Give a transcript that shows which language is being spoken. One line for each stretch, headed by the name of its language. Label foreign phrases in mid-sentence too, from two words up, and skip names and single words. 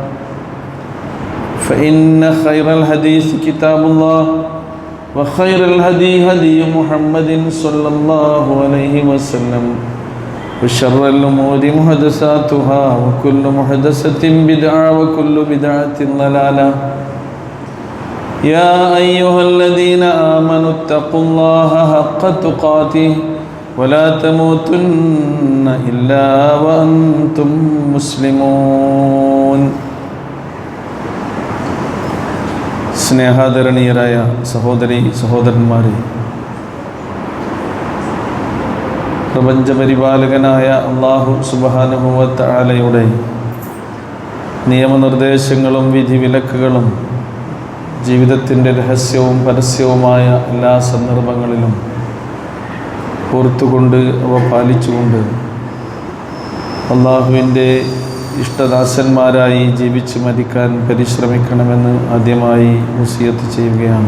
Arabic: فإن خير الحديث كتاب الله وخير الهدي هدي محمد صلى الله عليه وسلم وشر الأمور محدثاتها وكل محدثة بدعة وكل بدعة ضلالة يا أيها الذين آمنوا اتقوا الله حق تقاته ولا تموتن إلا وأنتم مسلمون
Malayalam: സ്നേഹാദരണീയരായ സഹോദരി സഹോദരന്മാരെ, പ്രപഞ്ചപരിപാലകനായ അല്ലാഹു
Arabic: سبحانه وتعالى
Malayalam: നിയമനിർദ്ദേശങ്ങളും വിധിവിലക്കുകളും ജീവിതത്തിൻ്റെ രഹസ്യവും പരസ്യവുമായ എല്ലാ സന്ദർഭങ്ങളിലും ഓർത്തുകൊണ്ട് അവ പാലിച്ചുകൊണ്ട് അള്ളാഹുവിൻ്റെ ഇഷ്ടദാസന്മാരായി ജീവിച്ച് മരിക്കാൻ പരിശ്രമിക്കണമെന്ന് ആദ്യമായി വസിയത്ത് ചെയ്യുകയാണ്.